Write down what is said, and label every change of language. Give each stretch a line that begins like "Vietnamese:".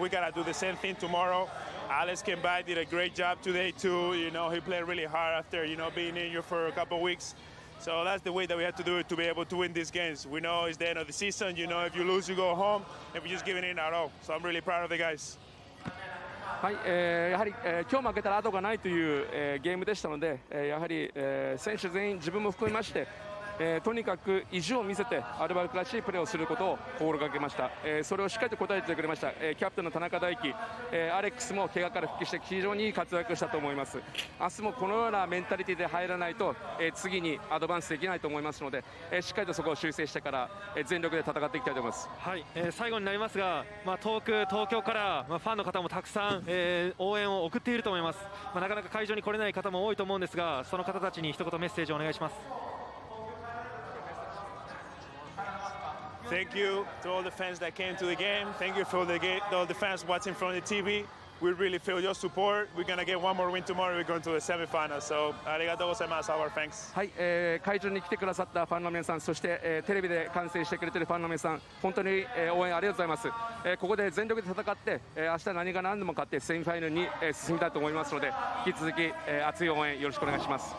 English: We got to do the same thing tomorrow. Alex came back, did a great job today, too. He played really hard after, being injured for a couple of weeks. So that's the way that we have to do it to be able to win these games. We know it's the end of the season. If you lose, you go home, and we're just giving it our all. So I'm really proud of the guys.
Japanese: はい、やはり、今日負けたら後がないという、ゲームでしたので、やはり、選手全員自分も含めまして、とにかく意地を見せてアルバルクらしいプレーをすることを心がけました。それをしっかりと答えてくれました。キャプテンの田中大輝、アレックスも怪我から復帰して非常にいい活躍をしたと思います。明日もこのようなメンタリティで入らないと、次にアドバンスできないと思いますので、しっかりとそこを修正してから、全力で戦っていきたいと思います。はい、最後になりますが、東京から、ファンの方もたくさん、応援を送っていると思います。なかなか会場に来れない方も多いと思うんですが、その方たちに一言メッセージをお願いします。
English: Thank you to all the fans that came to the game. Thank you for all the fans watching from the TV. We really feel your support. We're going to get one more win tomorrow. We're going to the semifinals. So,
Japanese: ありがとうございます,
English: our thanks.
Japanese: はい、会場に来てくださったファンの皆さん、そして、テレビで観戦してくれているファンの皆さん、本当に、応援ありがとうございます。ここで全力で戦って、明日何が何でも勝ってセミファイナルに、進みたいと思いますので、引き続き、熱い応援よろしくお願いします。